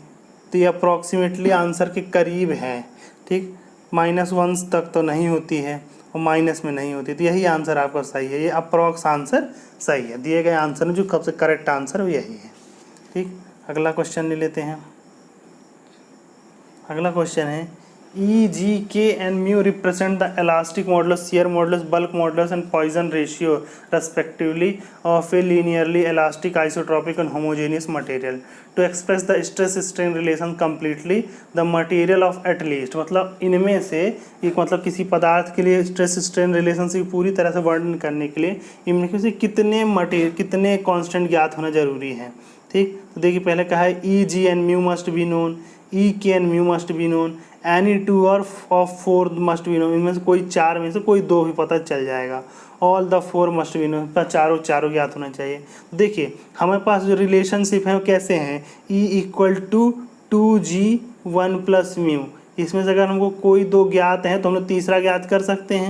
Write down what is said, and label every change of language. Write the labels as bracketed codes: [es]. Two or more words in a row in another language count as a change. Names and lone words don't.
[hi] तो ये [en] approximately answer [hi] के करीब है। ठीक, -1 तक तो नहीं होती है और माइनस में नहीं होती, तो यही आंसर आपका सही है। ये [en] approx answer [hi] सही है, दिए गए आंसर में जो कब से [en] correct answer [hi] वो यही है। ठीक, अगला क्वेश्चन ले लेते हैं। अगला क्वेश्चन है [en] E, G, K and mu represent the elastic modulus, shear modulus, bulk modulus and Poisson ratio respectively of a linearly elastic, isotropic and homogeneous material. To express the stress strain relation completely, the material of at least, [hi] मतलब इनमें से एक मतलब किसी पदार्थ के लिए [en] stress strain relationship [hi] पूरी तरह से वर्णन करने के लिए इनमें से कितने कांस्टेंट ज्ञात होना जरूरी है। ठीक, तो देखिए पहले कहा है [en] E, G and mu must be known, E, K and mu must be known, any 2 out of 4 must be known, [hi] इनमें से कोई 4 में से कोई 2 भी पता चल जाएगा। [en] All the 4 must be known, [hi] चारों ज्ञात होना चाहिए। देखिए हमारे पास जो रिलेशनशिप है वो कैसे हैं, [en] E equal to 2G1 plus mu, [hi] इसमें से अगर हमको कोई 2 ज्ञात हैं तो हम लोग तीसरा ज्ञात कर सकते हैं।